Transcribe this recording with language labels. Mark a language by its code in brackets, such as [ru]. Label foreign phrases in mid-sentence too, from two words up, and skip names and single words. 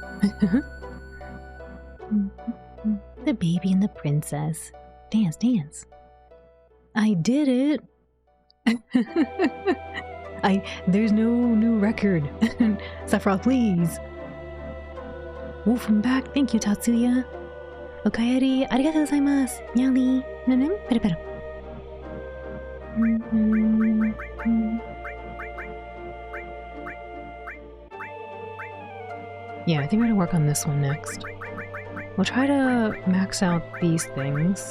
[en] The baby and the princess. Dance, dance. I did it. There's no new record. Sephiroth, please. Welcome back. Thank you, Tatsuya. [ja] おかえり、ありがとうございます. Nyali. Nanum, pero pero. [en] Yeah, I think we're gonna work on this one next. We'll try to max out these things.